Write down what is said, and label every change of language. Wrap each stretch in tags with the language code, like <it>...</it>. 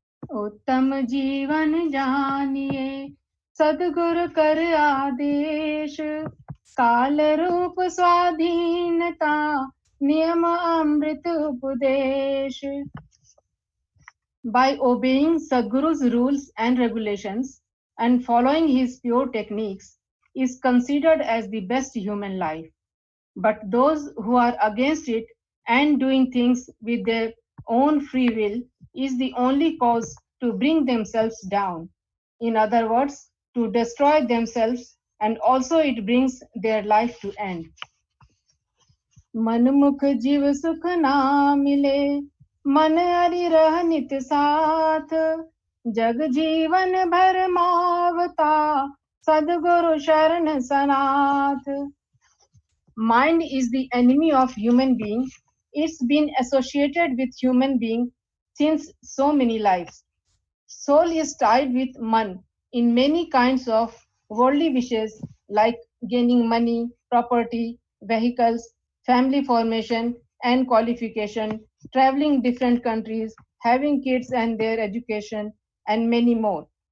<hi>उत्तम जीवन जानिए सद्गुरु कर आदेश, काल रूप स्वाधीनता नियम अमृत उपदेश।</hi> <en>By obeying Sadguru's rules and regulations and following his pure techniques is considered as the best human life. But those who are against it and doing things with their own free will is the only cause to bring themselves down. In other words, to destroy themselves, and also it brings their life to end.</en> <hi>मनमुख जीव सुख ना मिले, मन हरि रह नित साथ, जग जीवन भर मावता, सद्गुरु शरण सनाथ।</hi> <en>Mind is the enemy of human being. It's been associated with human being since so many lives. Soul is tied with man in many kinds of worldly wishes like gaining money, property, vehicles, family formation and qualification, traveling different countries, having kids and their education, and many more.</en>